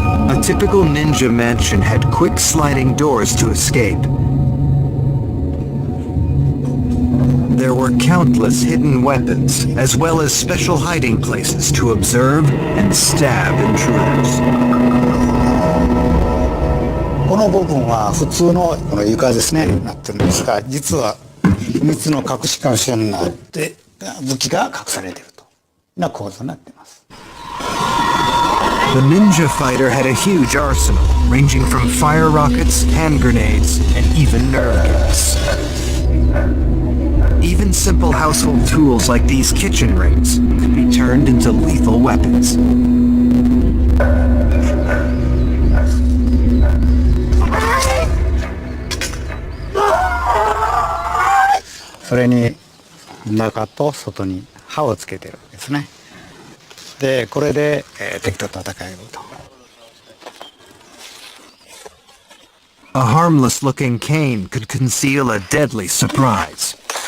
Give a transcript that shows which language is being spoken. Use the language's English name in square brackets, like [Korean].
[English] A typical ninja mansion had quick sliding doors to escape. There were countless hidden weapons, as well as special hiding places to observe and stab intruders. [Japanese] この部分は普通のこの床ですねなってるんですが、実は秘密の隠し箇所になって武器が隠されているというような構造になっています。 [English] The ninja fighter had a huge arsenal, ranging from fire rockets, hand grenades, and even nerve gas. Even simple household tools like these kitchen rings could be turned into lethal weapons. [Japanese] それに中と外に刃をつけてるんですね。で、これで、敵と戦えると。 [English] A harmless-looking cane could conceal a deadly surprise.